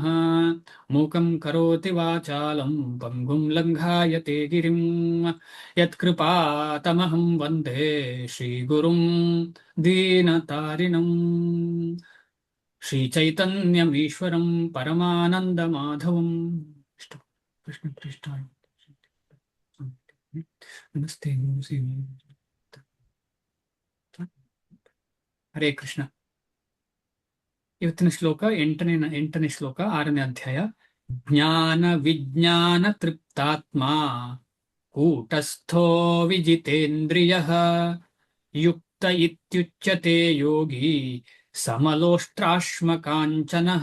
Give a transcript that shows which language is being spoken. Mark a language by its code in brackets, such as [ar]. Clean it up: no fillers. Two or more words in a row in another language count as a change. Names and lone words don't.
[sa] मूकं करोति वाचालं पङ्गुं लङ्घायते गिरिं यत्कृपातमहं वन्दे श्रीगुरुं दीनतारिणम्। श्रीचैतन्यमीश्वरं परमानन्दमाधवम्। कृष्ण कृष्ण नमस्ते नमस्ते। ಹರೇ ಕೃಷ್ಣ. [kn] ಇವತ್ತಿನ ಶ್ಲೋಕ ಎಂಟನೇ ಶ್ಲೋಕ, 6ನೇ ಅಧ್ಯಾಯ. [sa] ಜ್ಞಾನ ವಿಜ್ಞಾನ ತೃಪ್ತಾತ್ಮ ಕೂಟಸ್ಥೋ ವಿಜಿತೇಂದ್ರಿಯ ಯುಕ್ತ ಇತ್ಯುಚ್ಯತೆ ಯೋಗಿ ಸಮಲೋಷ್ಟ್ರಾಶ್ಮ ಕಾಂಚನಃ.